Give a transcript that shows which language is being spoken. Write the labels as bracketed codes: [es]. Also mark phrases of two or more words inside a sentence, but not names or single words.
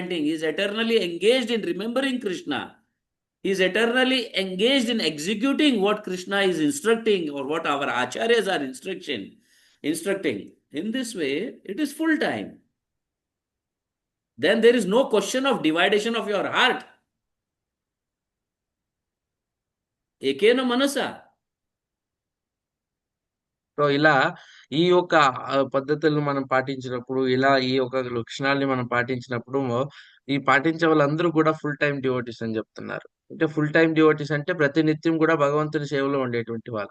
[en] He is eternally engaged in remembering Krishna. He is eternally engaged in executing what Krishna is instructing or what our acharyas are instructing. In this way, it is full time. Then there is no question of dividation of your heart. [sa] Ekena manasa. [te] సో ఇలా ఈ యొక్క పద్ధతులను మనం పాటించినప్పుడు, ఇలా ఈ యొక్క లక్షణాల్ని మనం పాటించినప్పుడు, ఈ పాటించే వాళ్ళందరూ కూడా [en] full time devotees [te] అని చెప్తున్నారు. అంటే [en] full time devotees [te] అంటే ప్రతినిత్యం కూడా భగవంతుని సేవలో ఉండేటువంటి వాళ్ళు.